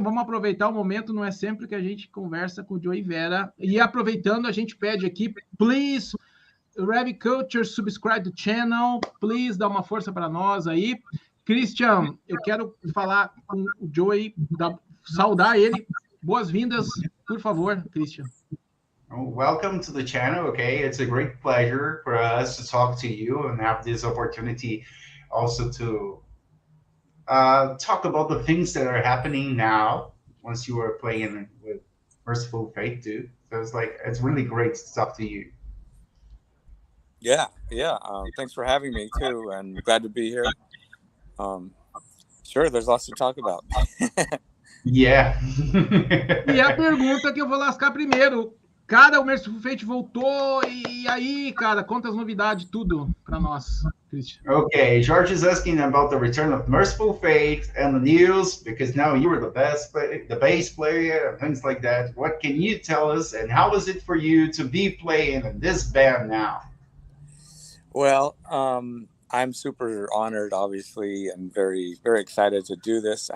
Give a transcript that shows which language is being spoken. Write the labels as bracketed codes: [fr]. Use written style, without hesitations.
[pt] Vamos aproveitar o momento, não é sempre que a gente conversa com o Joey Vera. E aproveitando, a gente pede aqui, [en] please, Heavy Culture, subscribe to channel, please, [pt] dá uma força para nós aí. Christian, eu quero falar com o Joey, saudar ele. Boas-vindas, por favor, Christian. [en] Welcome to the channel, okay? It's a great pleasure for us to talk to you and have this opportunity also to talk about the things that are happening now once you are playing with Mercyful Fate too. So it's really great to talk to you. Yeah. Thanks for having me too, and glad to be here. Sure, there's lots to talk about. Yeah. [pt] E a pergunta que eu vou lascar primeiro. Cara, o Mercyful Fate voltou, e aí, cara, conta as novidades, tudo para nós, Christian. [en] Okay, George is asking about the return of Mercyful Fate and the news, because now you were the bass player and things like that. What can you tell us, and how is it for you to be playing in this band now? Well, I'm super honored, obviously, and very, very excited to do this.